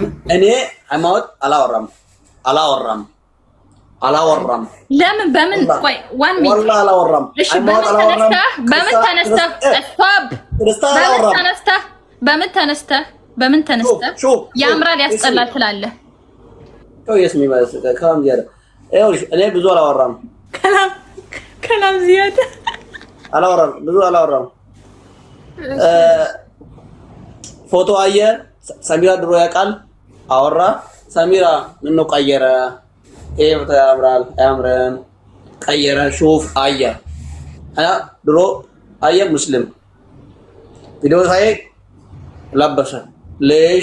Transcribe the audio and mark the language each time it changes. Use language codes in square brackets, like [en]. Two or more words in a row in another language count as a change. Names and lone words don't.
[am] እኔ ሃይማኖት አላወራም። ለምን በምን ቆይ [en] one minute [am] ወላሂ አላወራም። እሺ በምን ተነስተህ ያምራል ያስጠላል ትላለህ? [ar] يسمي كلام زيادة [am] እኔ ብዙ አላወራም። [ar] كلام زيادة [am] አላወራም፣ ብዙ አላወራም። ፎቶ አየ ሰሚራ ድሮ ያውቃል አወራ። ሰሚራ ምን ነው ቀየረ? ፎቶ ያምራል አያምርም? ቀየረ ሹፍ አየ ድሮ አየ ሙስሊም ቪዲዮ ሳይ ለበሰ ليش